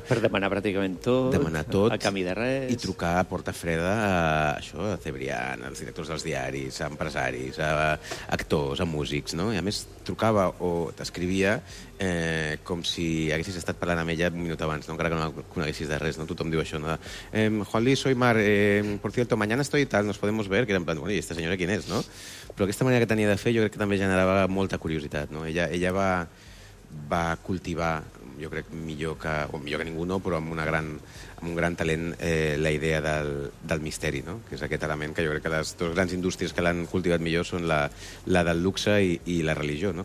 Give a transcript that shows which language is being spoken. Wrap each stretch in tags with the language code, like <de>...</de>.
<ca>Per demanar pràcticament tot, a canvi de res... I trucar a porta freda a Cebrián, als directors dels diaris, a empresaris, a actors, a músics, no? I a més, trucava o t'escrivia com si haguessis estat parlant amb ella un minut abans, no? Encara que no la coneguessis de res, no? Tothom diu això, no?</ca> <es>Juan Luis, soy Mar, por cierto, mañana estoy tal, nos podemos ver, que era en plan, bueno, ¿y esta señora quién es, no?</es> <ca>Però aquesta manera que tenia de fer jo crec que també generava molta curiositat, no? Ella va cultivar, jo crec, millor que ningú, no, però amb un gran talent la idea del misteri, no? Que és aquest element que jo crec que les dues grans indústries que l'han cultivat millor són la del luxe i la religió, no?</ca>